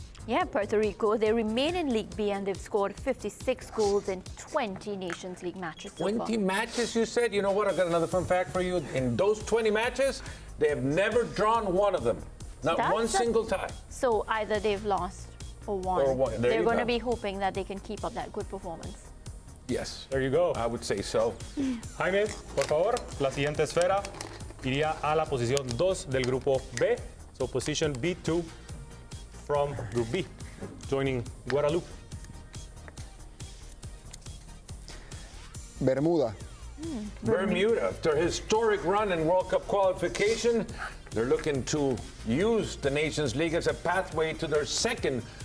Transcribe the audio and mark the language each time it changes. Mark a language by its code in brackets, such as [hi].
[en] Yeah, Puerto Rico, they remain in League B, and they've scored 56 goals in 20 Nations League matches so 20 far. matches, you said? You know what? I've got another fun fact for you. In those 20 matches, they have never drawn one of them. Not one single time. So either they've lost or won. There They're going to be hoping that they can keep up that good performance. Yes. There you go. I would say so. [es] Jaime, por favor, la siguiente esfera iría a la posición 2 del grupo B. [en] So position B2 from Group B, joining Guadeloupe. Bermuda. Bermuda, after a historic run in World Cup qualification, they're looking to use the Nations League as a pathway to their 2nd